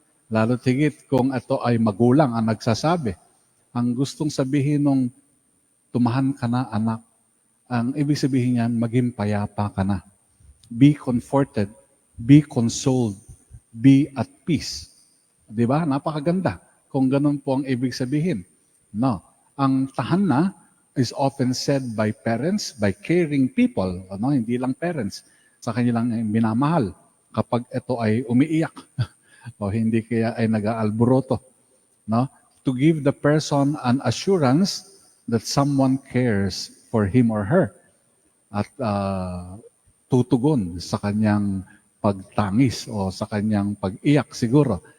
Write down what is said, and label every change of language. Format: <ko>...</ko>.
<tl>Lalo tigit kung ito ay magulang ang nagsasabi. Ang gustong sabihin nung tumahan ka na, anak, ang ibig sabihin niyan, maging payapa ka na.</tl> <en>Be comforted, be consoled, be at peace.</en> <tl>Di ba? Napakaganda kung ganun po ang ibig sabihin. No. Ang tahan na</tl> <en>is often said by parents, by caring people, ano?</en> <tl>Hindi lang parents, sa kanilang minamahal kapag ito ay umiiyak o hindi kaya ay nag-aalboroto.</tl> <en>No? To give the person an assurance that someone cares for him or her</en> <tl>at tutugon sa kanyang pagtangis o sa kanyang pag-iyak siguro.</tl>